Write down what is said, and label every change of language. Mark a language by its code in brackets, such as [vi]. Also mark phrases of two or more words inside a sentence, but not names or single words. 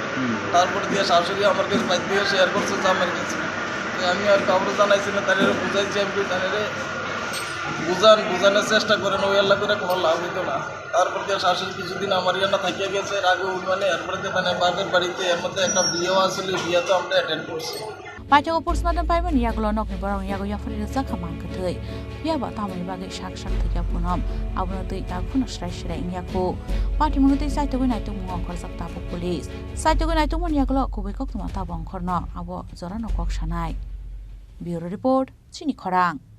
[bn] তারপর দিয়ে শাশুড়ি আমার কাছে বাইর দিয়ে শেয়ার করছে জামের কাছে, আমি আর কাউকে জানাইছি না, তাদের বুঝাইছি আমি তাদের বুঝানোর চেষ্টা করেন, ওই আল্লাহ করে কোনো লাভ হইতো না। তারপর দিয়ে শাশুড়ি কিছুদিন আমার ইয়ানা থাকিয়ে গেছে, এর আগে মানে এরপরে দিয়ে মানে বাপের বাড়িতে এর মধ্যে একটা বিয়েও আসলে, বিয়ে তো আমরা অ্যাটেন্ড করছি। [trp] Pajago postmortem paiban yagulo nokni borong yago yafari reza khamang kathei biaba tamani bagai shak thika punom abuna tei ta phuna shrai yaku party munu tei saito goi naitu mungo khorsak ta police saito goi naitu mon yagulo kubai kok tuma ta bong khorno abo jorano kok sanai bureau report chini khorang